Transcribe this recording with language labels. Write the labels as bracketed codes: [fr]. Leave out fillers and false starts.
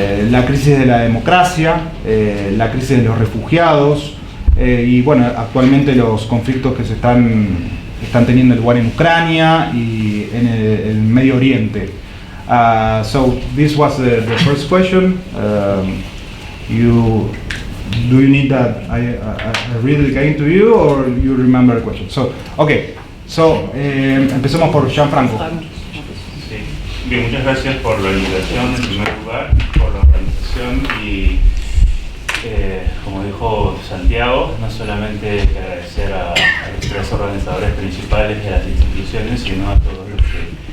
[es] la crisis de la democracia, la crisis de los refugiados y bueno, actualmente los conflictos que se están teniendo lugar en Ucrania y en el Medio Oriente. [en] So this was the first question. Do you need that I read it again to you, or you remember the question? [es] So, okay. So, empecemos por Gianfranco. Sí. Bien, muchas gracias por la invitación en primer lugar, por la organización y, como dijo Santiago, no solamente que agradecer a los tres organizadores principales de las instituciones, sino a todos los que